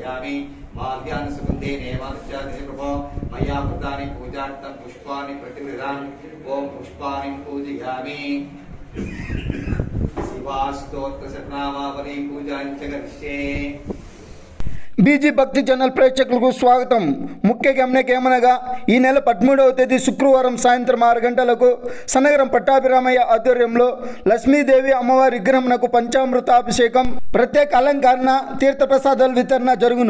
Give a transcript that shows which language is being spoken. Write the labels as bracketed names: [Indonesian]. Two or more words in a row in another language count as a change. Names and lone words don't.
[Sanskrit] समर्पयामि माल्यानि सुगन्धे नेमानुष्यादिनि प्रभो मया कृतानि पूजार्थं पुष्पाणि प्रतिगृह्णामि ओम पुष्पाणि पूजयामि शिवास्तोत्र शतनामावली पूजाञ्च करिष्ये। [Telugu] బీజీ భక్తి ఛానల్ ప్రేక్షకులకు స్వాగతం. ముఖ్య గమనికేమనగా ఈ నెల 13వ తేదీ శుక్రవారం సాయంత్రం 6 గంటలకు సనగరం పట్టాభిరామయ్య ఆధ్వర్యంలో లక్ష్మీదేవి అమ్మవారి విగ్రహమునకు పంచామృతాభిషేకం, ప్రత్యేక అలంకరణ, తీర్థప్రసాదాల వితరణ జరుగును.